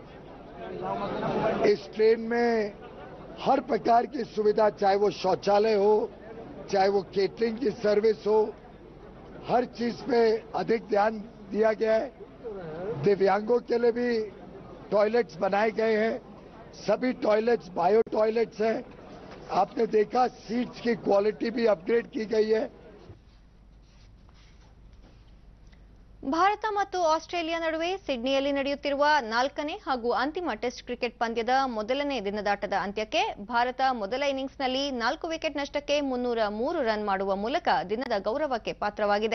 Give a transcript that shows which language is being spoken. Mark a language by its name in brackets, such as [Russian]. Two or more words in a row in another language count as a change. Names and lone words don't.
[Hindi] इस ट्रेन में हर प्रकार की सुविधा, चाहे वो शौचालय हो, चाहे वो केटरिंग की सर्विस हो, हर चीज पे अधिक ध्यान दिया गया है। दिव्यांगों के लिए भी टॉयलेट्स बनाए गए हैं, सभी टॉयलेट्स [English] bio toilets [Hindi] हैं। आपने देखा सीट्स की क्वालिटी भी अपग्रेड की गई है। [Kannada] ಭಾರತ ಮತ್ತು ಆಸ್ಟ್ರೇಲಿಯಾ ನಡುವೆ ಸಿಡ್ನಿಯಲ್ಲಿ ನಡೆಯುತ್ತಿರುವ 4ನೇ ಹಾಗೂ ಅಂತಿಮ [English] test cricket [Kannada] ಪಂದ್ಯದ ಮೊದಲನೇ ದಿನದಾಟದ ಅಂತ್ಯಕ್ಕೆ ಭಾರತ ಮೊದಲ ಇನ್ನಿಂಗ್ಸ್ನಲ್ಲಿ 4 ವಿಕೆಟ್ ನಷ್ಟಕ್ಕೆ 303 ರನ್ ಮಾಡುವ ಮೂಲಕ ದಿನದ ಗೌರವಕ್ಕೆ ಪಾತ್ರವಾಗಿದೆ.